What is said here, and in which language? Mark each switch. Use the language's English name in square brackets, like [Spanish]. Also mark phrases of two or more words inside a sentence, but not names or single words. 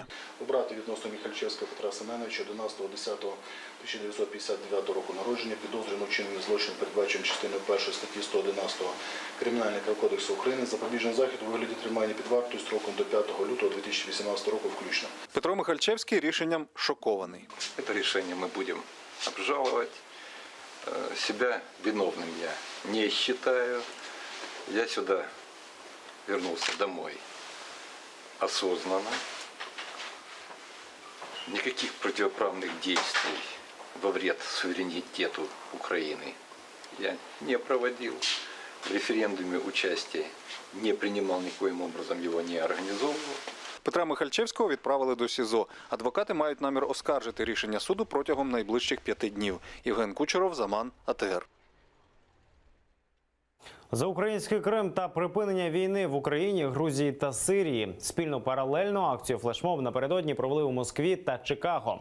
[Ukrainian] Обрати відносно Михальчевського Петра Семеновича 11.10.1959 року народження, підозрюваного в вчиненні злочин, передбаченим частиною 1 статті 111 Кримінального кодексу України, запобіжний захід у вигляді тримання під вартою строком до 5 лютого 2018 року включно. Петро Михальчевський рішенням шокований. [Russian] Это решение мы будем обжаловать. Себя виновным я не считаю. Я сюда вернулся домой осознанно. Никаких противоправных действий во вред суверенитету Украины я не проводил. В референдуме участия не принимал, никоим образом его не организовывал. [Ukrainian] Петра Михальчевського відправили до СІЗО. Адвокати мають намір оскаржити рішення суду протягом найближчих 5 днів. Євген Кучеров, Заман, АТР. За український Крим та припинення війни в Україні, Грузії та Сирії. Спільну паралельну акцію флешмоб напередодні провели у Москві та Чикаго.